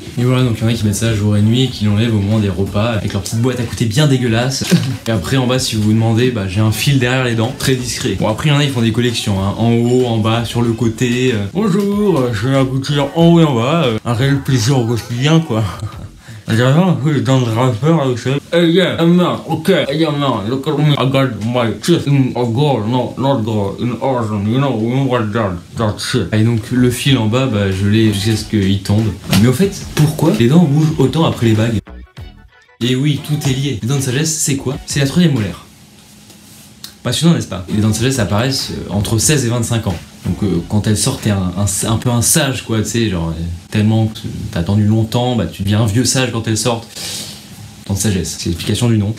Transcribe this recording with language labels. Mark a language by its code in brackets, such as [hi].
[fr] Et voilà, donc il y en a qui mettent ça jour et nuit et qui l'enlèvent au moment des repas avec leur petite boîte à côté bien dégueulasse. Et après en bas, si vous vous demandez, bah j'ai un fil derrière les dents, très discret. Bon après il y en a, ils font des collections, hein, en haut, en bas, sur le côté. Bonjour, j'ai la gouttière en haut et en bas, un réel plaisir au quotidien quoi. J'ai un peu les dents de rappeur avec ça. [en] Hey yeah, man, okay, hey yeah man, look at me, I got my chest in a gold, no, not gold, in argent, you know what that shit. [fr] Et donc le fil en bas, bah je l'ai jusqu'à ce qu'il tombe. Mais au fait, pourquoi les dents bougent autant après les bagues? Et oui, tout est lié. Les dents de sagesse, c'est quoi? C'est la 3ème molaire. Passionnant, n'est-ce pas? Les dents de sagesse apparaissent entre 16 et 25 ans. Donc quand elles sortent, t'es un peu un sage quoi, tu sais, genre tellement que t'as attendu longtemps, bah tu deviens un vieux sage quand elles sortent. dents de sagesse. C'est l'explication du nom.